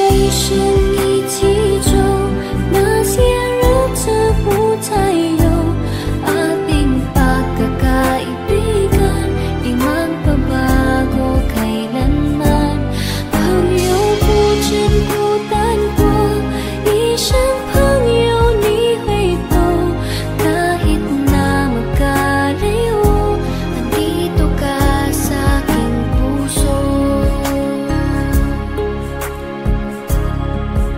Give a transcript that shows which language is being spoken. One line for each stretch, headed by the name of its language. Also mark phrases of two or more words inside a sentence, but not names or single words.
Chinese: 生一起走，那些日子不再有。
Filipino: Ating pagkakaibigan, di magbabago kailanman. Pangyo
Chinese: 不真孤单过，一生朋友你会懂。
Filipino: Kahit na magkalayo, nandito ka sa aking puso.